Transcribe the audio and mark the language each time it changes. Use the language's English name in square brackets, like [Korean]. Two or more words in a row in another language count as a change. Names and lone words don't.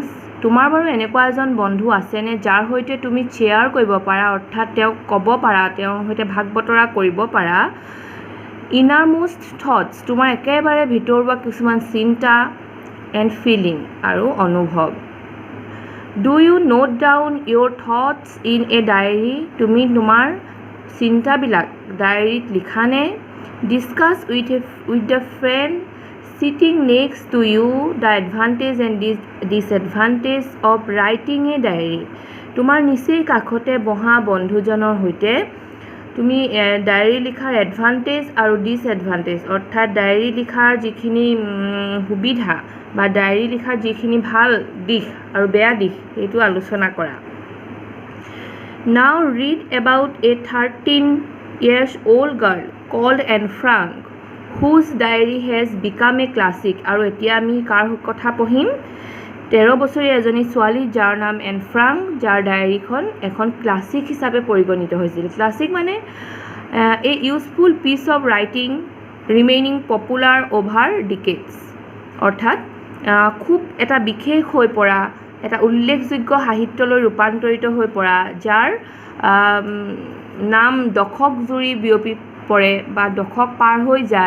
[Assamese] তোমাৰ বাৰু এনেকুৱা এজন বন্ধু আছেনে যাৰ সৈতে তুমি শ্বেয়াৰ কৰিব পাৰা, অৰ্থাৎ তেওঁক ক'ব পাৰা, তেওঁৰ সৈতে ভাগ বতৰা কৰিব পাৰা [English] innermost thoughts, [Assamese] তোমাৰ একেবাৰে ভিতৰুৱা কিছুমান চিন্তা, [English] and feeling [Assamese] আৰু অনুভৱ। [English] do you note down your thoughts in a diary? [Assamese] তুমি তোমাৰ চিন্তাবিলাক ডায়েৰীত লিখানে? [English] discuss with the friend sitting next to you the advantage and disadvantage of writing a diary? [Assamese] তোমাৰ নিচেই কাষতে বহা বন্ধুজনৰ সৈতে তুমি ডায়েৰী লিখাৰ এডভান্টেজ আৰু ডিছএডভান্টেজ, অৰ্থাৎ ডায়েৰী লিখাৰ যিখিনি সুবিধা বা ডায়েৰী লিখাৰ যিখিনি ভাল দিশ আৰু বেয়া দিশ সেইটো আলোচনা কৰা। [English] Now read about a 13 years old girl called Anne Frank whose diary has become a classic. [Assamese] আৰু এতিয়া আমি কাৰ কথা পঢ়িম? 13 বছৰীয়া এজনী ছোৱালী যাৰ নাম এন ফ্ৰাংক, যাৰ ডায়েৰীখন এখন ক্লাছিক হিচাপে পৰিগণিত হৈছিল। ক্লাছিক মানে [English] a useful piece of writing remaining popular over decades, [Assamese] অৰ্থাৎ খুব এটা বিশেষ হৈ পৰা, এটা উল্লেখযোগ্য সাহিত্যলৈ ৰূপান্তৰিত হৈ পৰা, যাৰ নাম দশক জুৰি বিয়পি পৰে বা দশক পাৰ হৈ যায়।